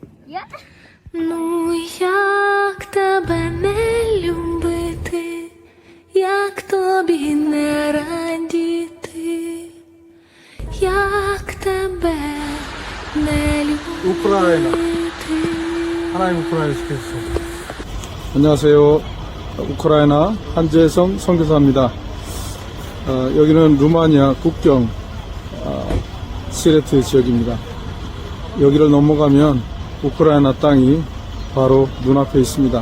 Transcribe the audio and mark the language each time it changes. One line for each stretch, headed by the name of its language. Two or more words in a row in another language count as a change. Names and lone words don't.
Ukrainian: Ну як тебе не любити, як тобі не радіти, як тебе не любити.
Korean: 우크라이나. 하나님 우크라이나 지켜주세요. 안녕하세요. 우크라이나 한재성 선교사입니다. 여기는 루마니아 국경 시레트 지역입니다. 여기를 넘어가면 우크라이나 땅이 바로 눈앞에 있습니다.